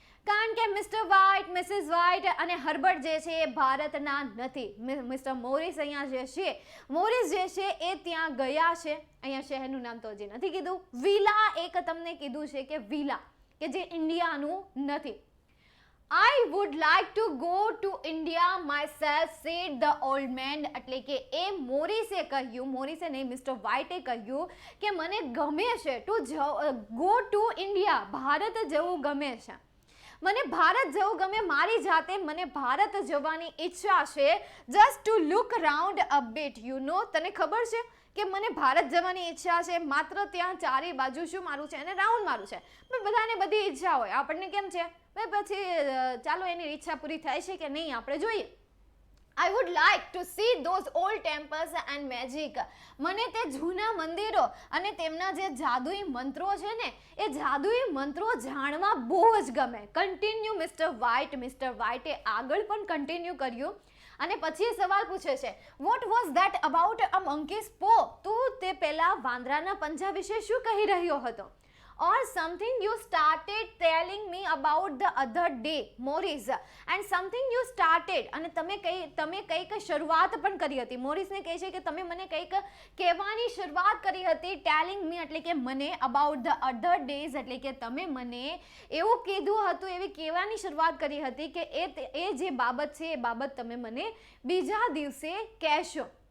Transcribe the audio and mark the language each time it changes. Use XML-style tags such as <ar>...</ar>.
<gu>કારણ કે Mr White, Mrs white અને હર્બર્ટ જે છે એ ભારતના નથી. મિસ્ટર મોરિસ અહીંયા જે છે, મોરિસ જે છે એ ત્યાં ગયા છે. અહીંયા શહેરનું નામ તો હજી નથી કીધું. વિલા એક તમને કીધું છે કે વિલા, કે જે ઇન્ડિયાનું નથી.</gu> <en>I would like to go to India myself, said the old man.</en> <gu>એટલે કે એ મોરિસે કહ્યું, મોરિસે નહીં મિસ્ટર વ્હાઇટે કહ્યું કે મને ગમે છે</gu> <en>to go to India,</en> <gu>Bharat જવું ગમે છે. મને ભારત જવું ગમે, મારી જાતે મને ભારત જવાની ઈચ્છા છે.</gu> <en>Just to look round a bit, you know.</en> <gu>તને ખબર છે કે મને ભારત જવાની ઈચ્છા છે, માત્ર ત્યાં ચારે બાજુ શું મારું છે, એને રાઉન્ડ મારું છે. પણ બધાને બધી ઈચ્છા હોય, આપણને કેમ છે પછી ચાલો એની ઈચ્છા પૂરી થાય છે કે નહીં આપણે જોઈએ.</gu> <en>I would like to see those old temples and magic.</en> <gu>મને તે જૂના મંદિરો અને તેમના જે જાદુઈ મંત્રો છે ને, એ જાદુઈ મંત્રો જાણવા બહુ જ ગમે. કન્ટિન્યુ મિસ્ટર વ્હાઇટ, મિસ્ટર વ્હાઇટે આગળ પણ કન્ટિન્યુ કર્યું. અને પછી સવાલ પૂછે છે,</gu> <en>What was that about a monkey's paw?</en> <gu>તું તે પેલા વાંદરાના પંજા વિશે શું કહી રહ્યો હતો?</gu> <en>Or something you started telling me about the other day, Morris. And something you started,</en> <gu>અને તમે કંઈક શરૂઆત પણ કરી હતી. મોરિસને કહે છે કે તમે મને કંઈક કહેવાની શરૂઆત કરી હતી.</gu> <en>telling me</en> <gu>એટલે કે મને,</gu> <en>about the other days</en> <gu>એટલે કે તમે મને એવું કીધું હતું, એવી કહેવાની શરૂઆત કરી હતી કે એ જે બાબત છે એ બાબત તમે મને બીજા દિવસે કહેશો.</gu>